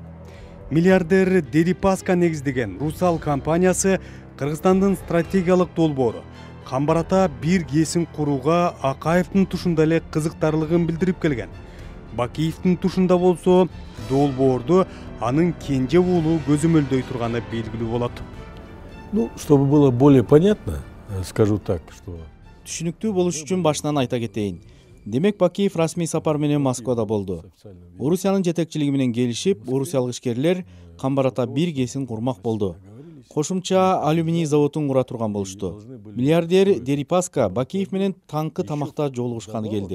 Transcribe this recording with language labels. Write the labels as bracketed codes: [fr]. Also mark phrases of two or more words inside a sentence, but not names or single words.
[ky] Миллиардер Дерипаска негиздеген Русал компаниясы Кыргызстандын стратегиялык долбоору Камбарата бир кесин курууга Акаевдин тушунда эле кызыктарлыгын билдирип келген. Бакиевдин тушунда болсо долбоорду анын кенже уулу көзөмөлдөй турганы белгилүү болот. [ru] Ну, чтобы было более понятно, скажу так, что... [ky] Түшүнүктүү болуш үчүн башынан айта кетейин. Демек Бакиев расмий сапар менен Москвада болду. Орусиянын жетекчилиги менен келишип, орусиялык ишкерлер Камбарата бир кесин курмак болду. Кошумча алюминий заводун кура турган болушту. Миллиардер Дерипаска Бакиев менен таңкы тамакта жолугушканы келди.